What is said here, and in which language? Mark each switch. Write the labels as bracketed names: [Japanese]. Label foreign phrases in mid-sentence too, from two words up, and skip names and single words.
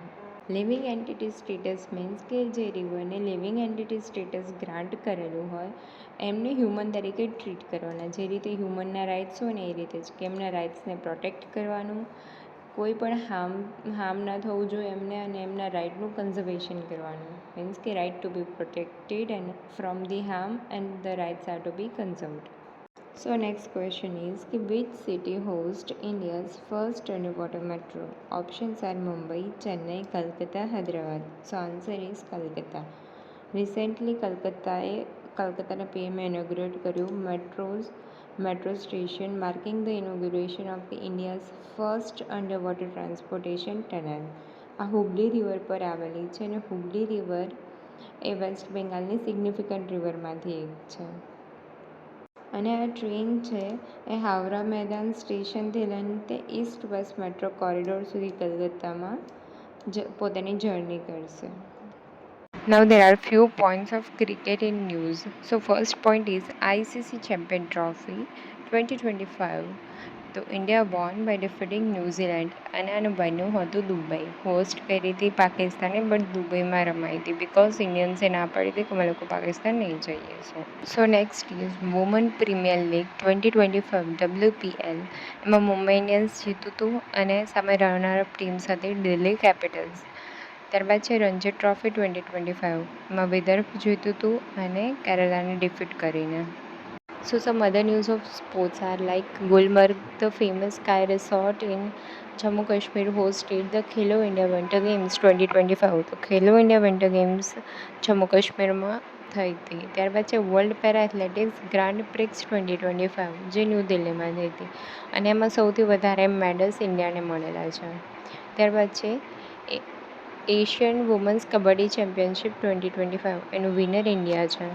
[English] living entity status means [Gujarati] કે જે રિવરને [English] living entity status grant [Gujarati] કરેલું હોય એમને હ્યુમન તરીકે ટ્રીટ કરવાના. જે રીતે હ્યુમનના રાઇટ્સ હોય ને એ રીતે જ, કે એમના રાઇટ્સને પ્રોટેક્ટ કરવાનું, કોઈ પણ હાર્મ ના થવું જોઈએ એમને, અને એમના રાઇટનું કન્ઝર્વેશન કરવાનું. [English] મીન્સ કે right to be protected and from the harm and the rights are to be conserved. So next question is कि which city hosts India's first underwater metro? Options are Mumbai, Chennai, Kolkata, Hyderabad. So answer is Kolkata. Recently [Gujarati] કલકત્તાના પીએમએ [English] ઇનોગ્રેટ કર્યું મેટ્રો સ્ટેશન, marking the inauguration of the India's first underwater transportation tunnel. [Gujarati] આ હુબલી રિવર પર આવેલી છે અને હુબલી રિવર એ વેસ્ટ બેંગાલની સિગ્નિફિકન્ટ રિવરમાંથી એક છે. અને આ ટ્રેન છે એ હાવરા મેદાન સ્ટેશનથી લઈને તે ઈસ્ટ વેસ્ટ મેટ્રો કોરિડોર સુધી કલકત્તામાં પોતાની જર્ની કરશે. [English] Now there are few points of cricket in news. So first point is ICC Champion Trophy 2025. to India won by defeating New Zealand, [Gujarati] અને આનું બન્યું હતું દુબઈ. હોસ્ટ કરી હતી પાકિસ્તાને, બટ દુબઈમાં રમાઈ હતી બિકોઝ ઇન્ડિયન્સે ના પાડી હતી કે અમે લોકો પાકિસ્તાન નહીં જઈએ. [English] So next is Women Premier League 2025 WPL. [Gujarati] એમાં મુંબઈ ઇન્ડિયન્સ જીતું હતું અને સામે રનરઅપ ટીમ્સ હતી દિલ્હી કેપિટલ્સ. ત્યારબાદ છે રણજી ટ્રોફી 2025. એમાં વિદર્ભ જીતું હતું અને કેરલાને ડિફીટ કરીને. [English] So some other news of sports are like Gulmarg, the famous sky resort in Jammu Kashmir, hosted the Khelo India Winter Games 2025. [Gujarati] તો ખેલો ઇન્ડિયા વિન્ટર ગેમ્સ જમ્મુ કાશ્મીરમાં થઈ હતી. ત્યારબાદ છે વર્લ્ડ પેરા એથ્લેટિક્સ ગ્રાન્ડ પ્રિક્સ 2025, જે ન્યૂ દિલ્હીમાં થઈ હતી, અને એમાં સૌથી વધારે મેડલ્સ ઇન્ડિયાને મળેલા છે. ત્યારબાદ છે એશિયન વુમન્સ કબડ્ડી ચેમ્પિયનશિપ 2025 એનું વિનર ઇન્ડિયા છે.